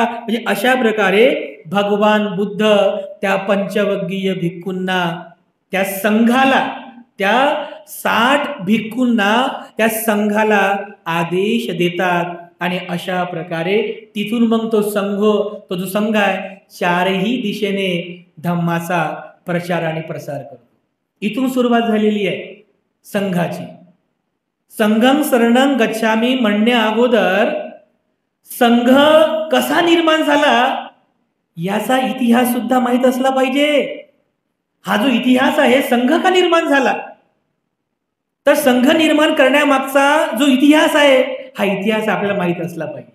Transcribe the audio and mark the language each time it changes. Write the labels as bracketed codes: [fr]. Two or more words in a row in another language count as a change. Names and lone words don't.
[mr] म्हणजे अशा प्रकारे भगवान बुद्ध त्या पंचवग्गीय भिक्खूंना, त्या संघाला, त्या 60 भिक्खूंना, त्या संघाला आदेश देतात आणि अशा प्रकारे तिथून मग तो जो संघ आहे चारही दिशेने धम्माचा प्रचार आणि प्रसार करतो. इथून सुरुवात झालेली आहे संघाची. [pi] संघं शरणं गच्छामी [mr] म्हणण्या अगोदर संघ कसा निर्माण झाला याचा इतिहास सुद्धा माहित असला पाहिजे. हा जो इतिहास आहे संघ का निर्माण झाला, तर संघ निर्माण करण्यामागचा जो इतिहास आहे हा इतिहास आपल्याला माहित असला पाहिजे.